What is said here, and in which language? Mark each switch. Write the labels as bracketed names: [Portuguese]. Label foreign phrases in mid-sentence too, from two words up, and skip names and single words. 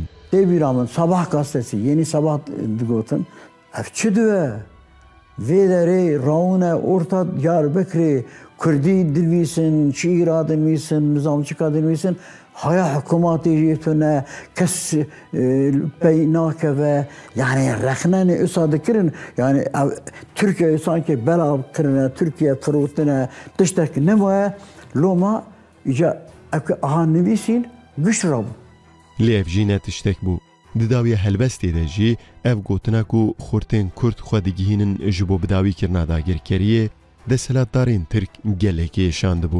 [Kurdish] Devîra min Sabah gazetesi, Yeni Sabah digotin, ev çi dibe? Vê derê rawine orta Diyarbekirê Kurdî dinivîsin, şîra dinivîsin, nizamçika dinivîsin, haya hikûmatê jî tune, kes pey nakeve, yani rexnenê îsa dikirin, yani Türkiye sanki bela kirine, Türkiye firotine, tiştek nevaye, Loma îca aha nivîsîn, güç rabû. Lê ev jî ne tiştek bû. Di dawiya helbestê de jî ev gotina ku xurtên Kurd xwe digihînin ji bo bidawîkirina dagirkeriyê, desthilatdarên Tirk gelekî êşandibû.